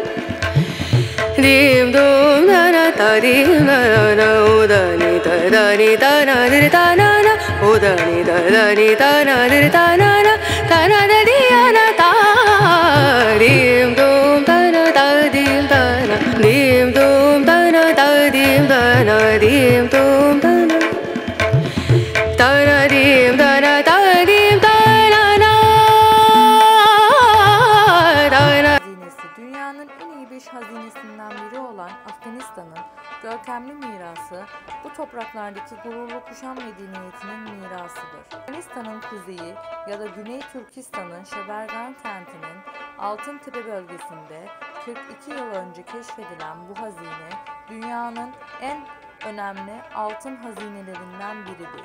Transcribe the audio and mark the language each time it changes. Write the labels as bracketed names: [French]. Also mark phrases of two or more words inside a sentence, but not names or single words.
[Turkish] dim dum da na da dim da na o da ni da na di da na na o da ni da na di da na na da di na da dim dum da na da dim da na dim dum da na da dim da na dim dum da na dim da na da dim da na na Hazinesi, dünyanın en iyi 5 hazinesinden biri olan Afganistan'ın görkemli mirası, bu topraklardaki gururlu Kuşan medeniyetinin mirasıdır. Afganistan'ın kuzeyi ya da Güney Türkistan'ın Şebergan kentinin Altıntepe bölgesinde 42 yıl önce keşfedilen bu hazine, dünyanın en önemli altın hazinelerinden biridir.